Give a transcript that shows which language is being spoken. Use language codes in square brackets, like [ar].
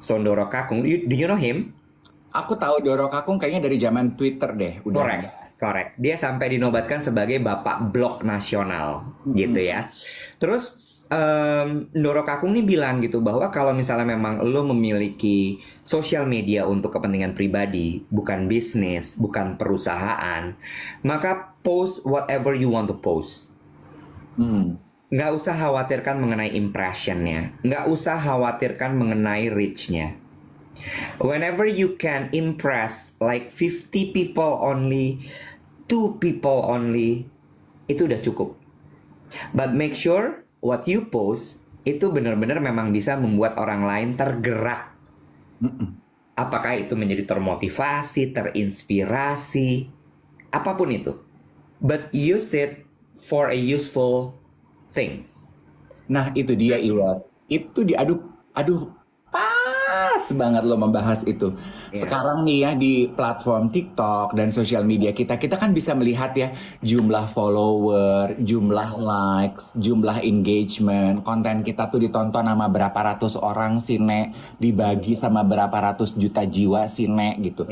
[en] So Ndoro Kakung, do you know him? [id] aku tahu Doro Kakung kayaknya dari zaman Twitter deh, udah [en] Correct, [id] ada. [en] correct. [id] Dia sampai dinobatkan sebagai Bapak Blog Nasional, gitu ya. Terus Ndoro Kakung nih bilang gitu bahwa kalau misalnya memang lo memiliki sosial media untuk kepentingan pribadi, bukan bisnis, bukan perusahaan, maka [en] post whatever you want to post. Hmm. [id] Nggak usah khawatirkan mengenai impressionnya, nggak usah khawatirkan mengenai reach-nya. [en] Whenever you can impress like 50 people only, 2 people only, [id] itu udah cukup. [en] But make sure what you post [id] itu benar-benar memang bisa membuat orang lain tergerak. Mm-mm. Apakah itu menjadi termotivasi, terinspirasi, apapun itu. [en] But use it for a useful thing. [id] Nah, itu dia Iwar. Itu di aduh aduh pas banget lo membahas itu. Ya, Sekarang nih ya di platform TikTok dan sosial media kita kan bisa melihat ya jumlah follower, jumlah likes, jumlah engagement, konten kita tuh ditonton sama berapa ratus orang sih Nek, dibagi sama berapa ratus juta jiwa sih Nek gitu.